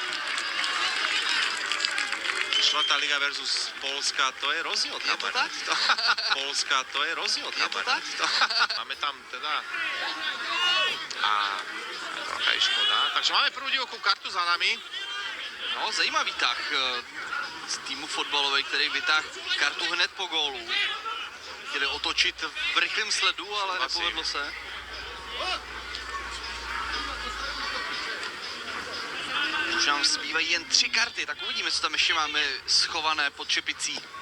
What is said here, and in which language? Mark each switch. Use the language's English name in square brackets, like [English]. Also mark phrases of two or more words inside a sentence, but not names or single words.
[Slovak] 4. liga versus Polska, to je rozdiel. Je to tak? Polska, to je rozdiel. Je to tak? Máme tam teda... A trocha je škoda. Takže máme prvú divokú kartu za nami. [Czech] No, zajímavý tah z týmu fotbalovej, který vytáhl kartu hned po gólu. Chtěli otočit v rychlém sledu, ale nepovedlo se. Už nám zbývají jen 3 karty, tak uvidíme, co tam ještě máme schované pod čepicí.